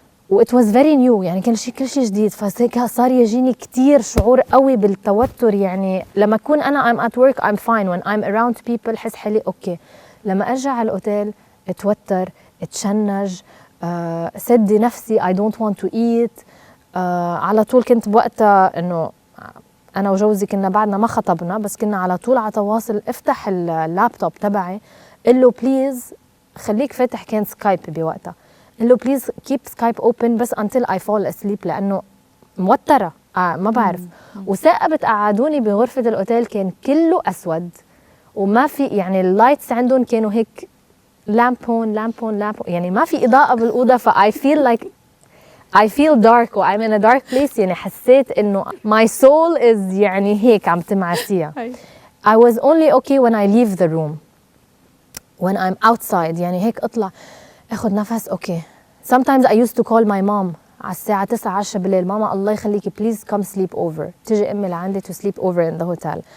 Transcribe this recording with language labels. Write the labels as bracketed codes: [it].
[ar] و [en] it was very new, [ar] يعني كل شيء جديد. فصار يجيني كتير شعور قوي بالتوتر, يعني لما أكون أنا [en] I'm at work I'm fine, when I'm around people [ar] حس حالي أوكي. لما أرجع على الأوتيل اتوتر, اتشنج, سدي نفسي [en] I don't want to eat. [ar] على طول كنت بوقتها انه انا وجوزي كنا بعدنا ما خطبنا، بس كنا على طول على تواصل. افتح اللابتوب تبعي قل له بليز خليك فاتح، كان سكايب بوقتها، قل له بليز كيب سكايب اوبن بس [en] until I fall asleep [ar] لانه موتره ما بعرف. وثاقبت قعدوني بغرفه الاوتيل كان كله اسود وما في يعني اللايتس عندهم كانوا هيك لامب هون يعني ما في اضاءه بالاوضه. [en] فاي feel dark و I'm in a dark place. [ar] يعني حسيت انه [en] my soul is [ar] يعني هيك عم تمعسيها. [en] I was only okay when I leave the room. When I'm outside [ar] يعني هيك اطلع اخذ نفس اوكي. [en] Sometimes I used to call my mom [ar] على الساعة 9 10 بالليل، ماما الله يخليكي بليز [en] come sleep over. [ar] تيجي امي لعندي [en] to sleep over in the hotel.